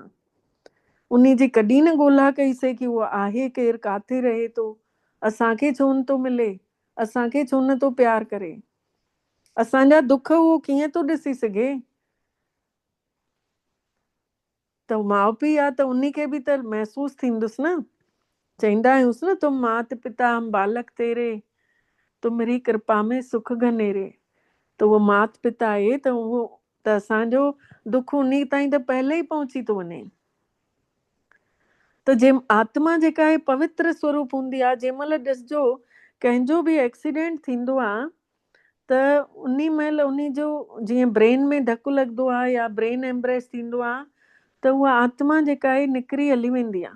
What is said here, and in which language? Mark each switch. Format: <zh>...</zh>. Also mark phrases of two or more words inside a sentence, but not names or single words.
<sd>उन जी कॾहिं न ॻोल्हा कईसीं कि उहो आहे केरु, काथे रहे थो, असांखे छो नथो मिले, असांखे छो नथो प्यार करे, असांजा दुख उहो कीअं थो ॾिसी सघे। त माउ पीउ आहे त उन खे बि त महसूस थींदुसि न। चवंदा आहियूंसि न,</sd> <hi>तुम मात पिता हम बालक तेरे, तुमरी कृपा में सुख घनेरे।</hi> <sd>त उहो मात पिता आहे त उहो त असांजो दुख उन ताईं त पहले ई पहुची थो वञे। त जे आत्मा जेका आहे पवित्र स्वरूप हूंदी आहे, जंहिं महिल ॾिसजो कंहिंजो बि एक्सीडेंट थींदो आहे त उन महिल उन जो जीअं ब्रेन में धकु लॻंदो आहे या ब्रेन एम्ब्रेस थींदो आहे, त उहा आत्मा जेका आहे निकिरी हली वेंदी आहे।</sd>